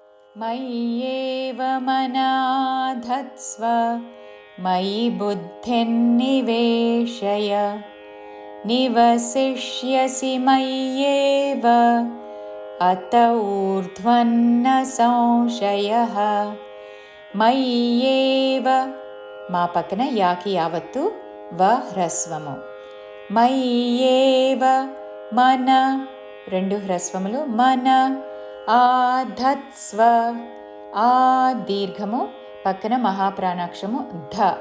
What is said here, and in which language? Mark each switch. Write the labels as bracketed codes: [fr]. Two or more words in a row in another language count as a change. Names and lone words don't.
[sa] मय्येव मनाधत्स्व मयि बुद्धिन्निवेशय निवसिष्यसि मय्येव अत ऊर्ध्वन्न संशयः मय्येव [te] మా పక్కన యాకి యావత్తు వ హ్రస్వము. మయ్యేవ మన రెండు హ్రస్వములు మన ఆధత్స్వ ఆ దీర్ఘము పక్కన మహాప్రాణాక్షము ధ